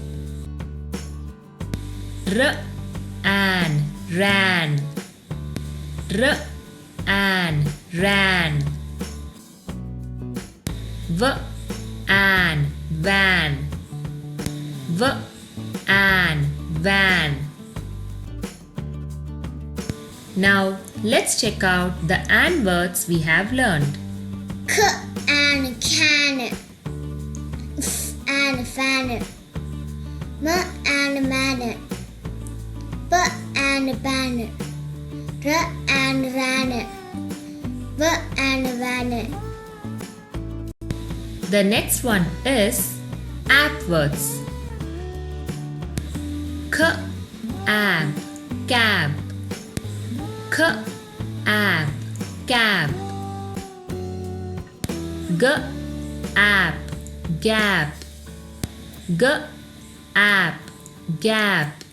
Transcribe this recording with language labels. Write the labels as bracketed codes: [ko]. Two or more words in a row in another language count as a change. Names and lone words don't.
[en] An, ran. An, ran. An, van. An, van. Now let's check out the "and" words we have learned. And can. And fan. And man. And ban. And ran. And van. The next one is "app" words. Ab, cab. Ab, cab. Ab, gap. Ab, gap.